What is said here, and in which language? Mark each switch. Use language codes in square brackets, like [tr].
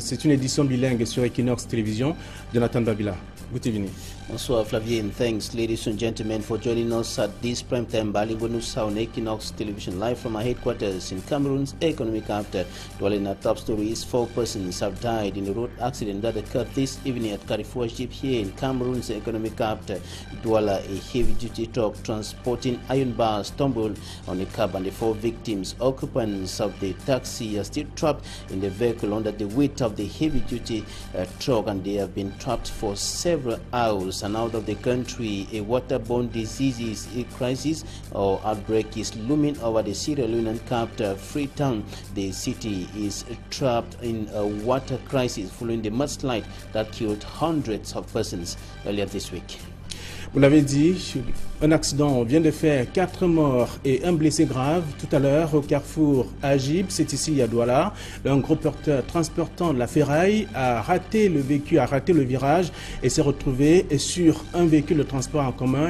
[fr] C'est une édition bilingue sur Equinox Télévision. [en] Jonathan Babila. Good evening. [fr] Bonsoir Flavie, [en] and thanks ladies and gentlemen for joining us at this primetime bilingual news on Equinox Television live from our headquarters in Cameroon's economic capital. Dwelling our top stories, 4 persons have died in a road accident that occurred this evening at Carrefour Jeep here in Cameroon's economic capital. Douala, a heavy-duty truck transporting iron bars stumbled on a cab and the 4 victims, occupants of the taxi, are still trapped in the vehicle under the weight of the heavy-duty truck, and they have been trapped for several hours. And out of the country, a waterborne diseases crisis or outbreak is looming over the Sierra Leonean capital, Freetown. The city is trapped in a water crisis following the mudslide that killed hundreds of persons earlier this week. [fr] Vous l'avez dit, un accident vient de faire 4 morts et un blessé grave tout à l'heure au carrefour Agib, c'est ici à Douala. Un gros porteur transportant de la ferraille a raté le véhicule, a raté le virage et s'est retrouvé sur un véhicule de transport en commun.